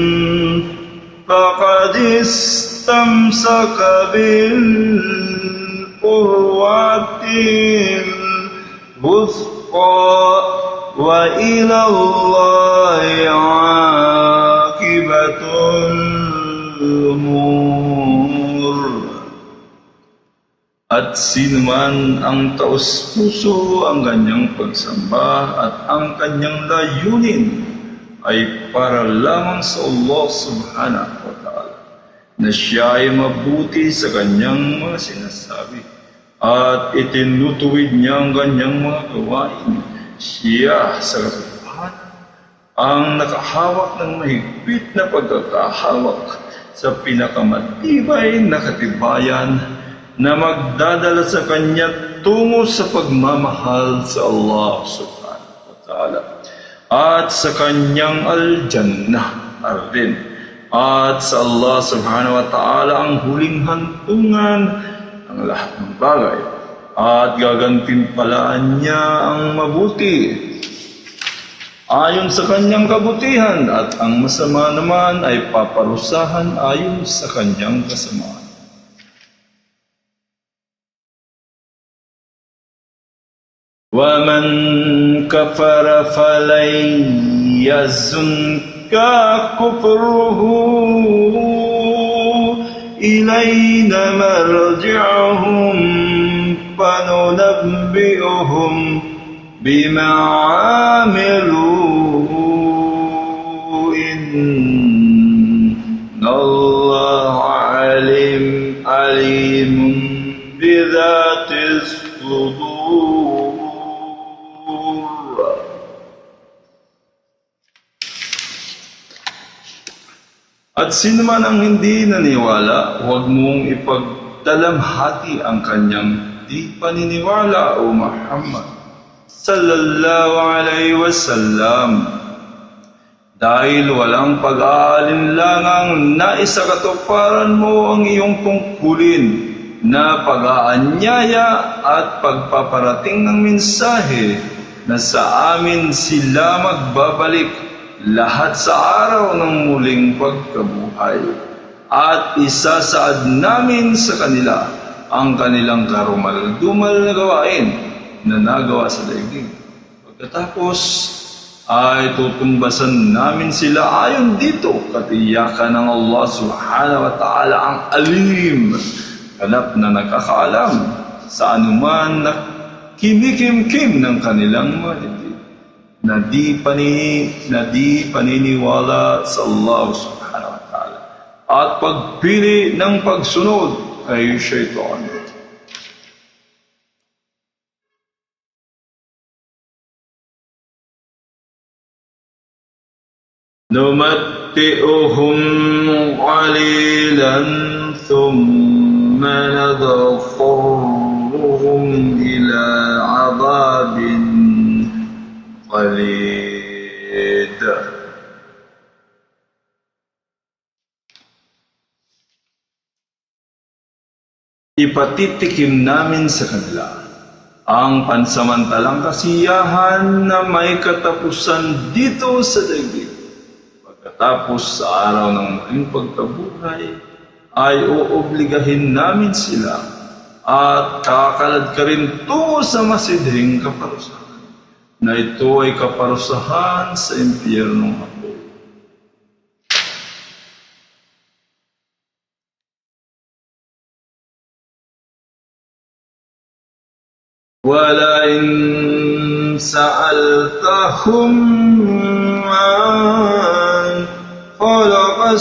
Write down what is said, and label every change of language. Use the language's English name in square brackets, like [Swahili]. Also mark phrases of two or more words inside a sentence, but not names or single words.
[Arabic] فقد استمسك بالعروة الوثقى وإلى الله عاقبة الأمور. [Filipino] At sinuman ang taos-puso ang kanyang pagsamba at ang kanyang layunin ay para lamang sa [Arabic] الله سبحانه وتعالى, [Filipino] na siya ay mabuti sa kanyang mga sinasabi at itinutuwid niya ang kanyang mga gawain. Siya sa katotohanan ang nakahawak ng mahigpit na pagkakahawak sa pinakamatibay na katibayan na magdadala sa kanya tungo sa pagmamahal sa [Arabic] الله سبحانه وتعالى [Filipino] at sa kanyang al-Jannah ardin, at sa [Arabic] الله سبحانه وتعالى [Filipino] ang huling hantungan ng lahat ng bagay, at gagantimpalaan niya ang mabuti ayon sa kanyang kabutihan, at ang masama naman ay paparusahan ayon sa kanyang kasamaan. [Arabic] وَمَنْ كَفَرَ فَلَنْ يَحْزُنْكَ كُفْرُهُ إِلَيْنَا مَرْجِعُهُمْ فَنُنَبِّئُهُمْ بِمَا عَمِلُوا إِنَّ اللَّهَ عَلِيمٌ بِذَاتِ الصُّدُورِ. [Filipino] At sino man ang hindi naniwala, huwag mong ipagdalamhati ang kanyang di paniniwala, o [Arabic] محمد صلى الله عليه وسلم, [Filipino] dahil walang pag-aalinlangang naisakatuparan mo ang iyong tungkulin na pag-aanyaya at pagpaparating ng mensahe na sa amin sila magbabalik lahat sa araw ng muling pagkabuhay, at isasaad namin sa kanila ang kanilang karumal-dumal na gawain na nagawa sa daigdig. Pagkatapos ay tutumbasan namin sila ayon dito, katiyakan ng [Arabic] الله سبحانه وتعالى [Filipino] ang alim, ganap na nakakaalam sa anuman na kimikimkim ng kanilang mga dibdib, na di paniniwala sa [Arabic] الله سبحانه وتعالى [Filipino] at pagpili ng pagsunod kay Shaitan. [Arabic] نمتئهم قليلا ثم نضطرهم إلى عذاب قليل. [Filipino] Ipatitikim namin sa kanila ang pansamantalang kasiyahan na may katapusan dito sa daigdig. Pagkatapos sa araw ng muling pagkabuhay, ay uobligahin namin sila at kakalad ka rin tungo sa masidhing kaparusahan, na ito ay kaparusahan sa impyernong hapon. [Arabic] وَلَئِن سَأَلْتَهُمْ مَنْ خَلَقَ